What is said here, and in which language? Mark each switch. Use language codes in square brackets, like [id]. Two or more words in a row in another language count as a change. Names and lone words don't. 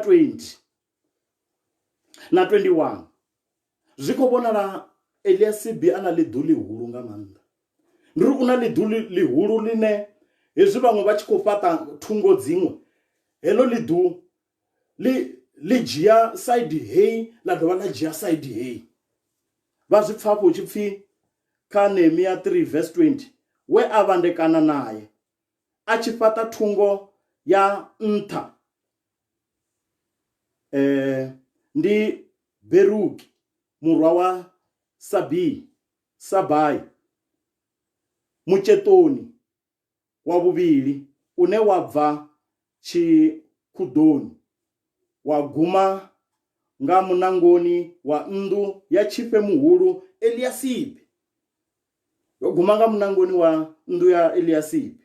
[ve] 20 na 21 zwi khou vhonala Eliasibi ana ḽiḓu ḽihulu nga maanḓa ndi uri una ḽiḓu ḽihulu line hezwi vhaṅwe vha tshi khou fhaṱa thungo dziṅwe heḽo ḽiḓu ḽi dzhia side hei ḽa dovha ḽa dzhia side hei vha zwi pfa hafho tshipfi kha Nehemiah 3 verse 20 we a vhandekana naye a tshi fhaṱa thungo ya nṱha ndi Beruki murwa wa Sabai mutshetoni wa vhuvhili une wa bva Tshikudoni wa guma nga munangoni wa nnḓu ya Tshifhe muhulu Eliasibi yo guma nga munangoni wa nnḓu ya Eliasibi.